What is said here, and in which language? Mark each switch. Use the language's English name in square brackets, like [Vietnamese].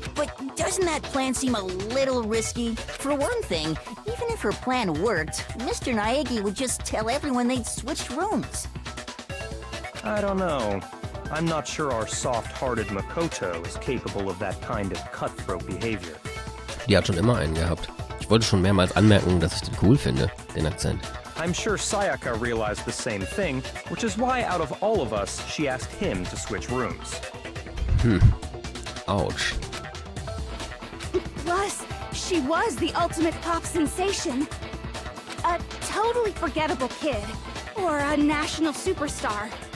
[English] But doesn't that plan seem a little risky? For one thing, even if her plan worked, Mr. Naegi would just tell everyone they'd switched rooms. I don't know. I'm not sure our soft-hearted Makoto is capable of that kind of cutthroat behavior. [German] Die hat schon immer einen gehabt. Ich wollte schon mehrmals anmerken, dass ich den cool finde, den Akzent. [English] I'm sure Sayaka realized the same thing, which is why out of all of us, she asked him to switch rooms. Ouch. Plus, she was the ultimate pop sensation. A totally forgettable kid. Or a national superstar.